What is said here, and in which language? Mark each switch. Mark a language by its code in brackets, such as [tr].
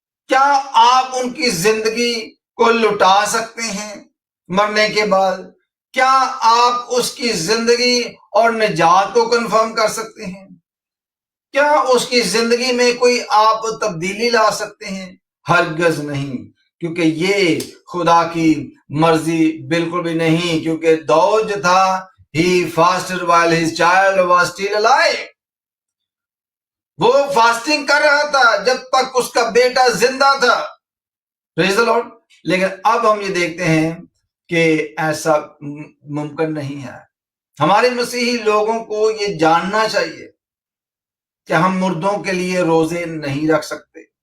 [ur] کیا آپ ان کی زندگی کو لٹا سکتے ہیں مرنے کے بعد؟ کیا آپ اس کی زندگی اور نجات کو کنفرم کر سکتے ہیں؟ کیا اس کی زندگی میں کوئی آپ تبدیلی لا سکتے ہیں؟ ہرگز نہیں, کیونکہ یہ خدا کی مرضی بالکل بھی نہیں. کیونکہ داؤد جو تھا [en] he fasted while his child was still alive. [ur] وہ فاسٹنگ کر رہا تھا جب تک اس کا بیٹا زندہ تھا. [en] Praise the Lord. [ur] لیکن اب ہم یہ دیکھتے ہیں کہ ایسا ممکن نہیں ہے. ہمارے مسیحی لوگوں کو یہ جاننا چاہیے کہ ہم مردوں کے لیے روزے نہیں رکھ سکتے.